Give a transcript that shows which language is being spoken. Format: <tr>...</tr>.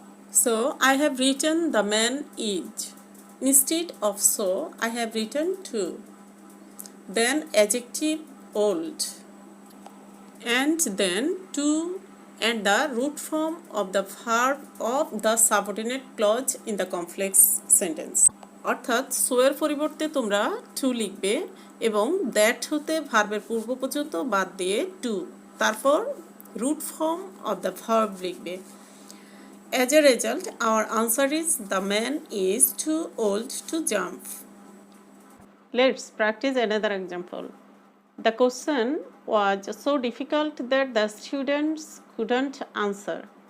<en>So, I have written the man is. Instead of so, I have written to. Then adjective old. And then to and the root form of the verb of the subordinate clause in the complex sentence.</en> <bn>অর্থাৎ so এর পরিবর্তে তোমরা two লিখবে এবং that হতে ভার্বের পূর্ব পর্যন্ত বাদ দিয়ে টু, তারপর</bn> <en>root form of the verb</en> <bn>লিখবে।</bn> <en>As a result, our answer is the man is too old to jump. Let's practice another example. The question was so difficult that the students couldn't answer.</en>